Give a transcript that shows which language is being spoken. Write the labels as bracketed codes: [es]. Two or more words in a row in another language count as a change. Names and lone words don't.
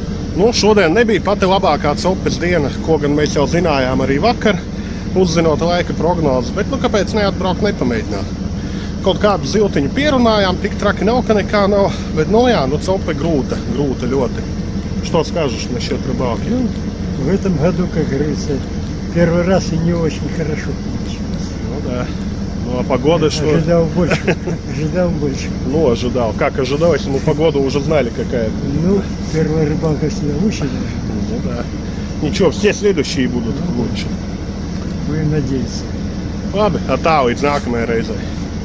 [lv] Nu, šodien nebija pati labākā copes diena, ko gan mēs jau zinājām arī vakar, uzzinot laika prognozes, bet nu kāpēc neatbraukt, nepamēģināt. Kaut kādu ziltiņu pierunājām, tik traki nav, ka nekā nav, bet nu jā, nu cope grūta ļoti. [ru] Что скажешь насчет рыбалки? Ну, в этом году, как говорится, первый раз и не очень хорошо получилось. Ну да. Ну а погода что? Ожидал больше. Ожидал больше. Ну, ожидал. Как ожидал, если мы погоду уже знали какая-то? Ну, первая рыбалка всегда лучше. Ну да. Ничего, все следующие будут лучше. Будем надеяться. [lv] Labi, tā līdz nākamajai reizei.